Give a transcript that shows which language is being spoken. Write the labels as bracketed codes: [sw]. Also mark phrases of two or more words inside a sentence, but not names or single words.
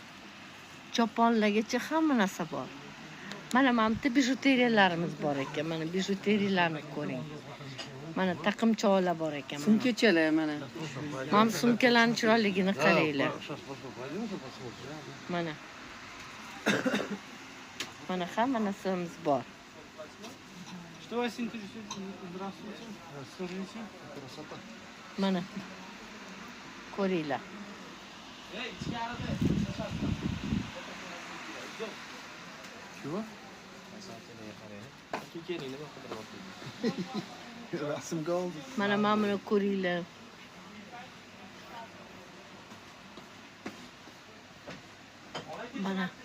[uz] Choponlargacha hamma narsa bor. Mana bitta bijuteriyalarimiz bor ekan. Mana bijuteriyalarni ko'ring. Mana taqimchoqlar bor ekan. Sumkachalar mana. Mana sumkalarning chiroyligini qaranglar. Mana. Mana hamma narsamiz bor. [ru] Что вас интересует? Здравствуйте. Скажите. Красота. [uz] Mana. Ko'ringlar. [ru] Чего? [uz] Rasm qoldi. Mana buni ko'ringlar. Mana.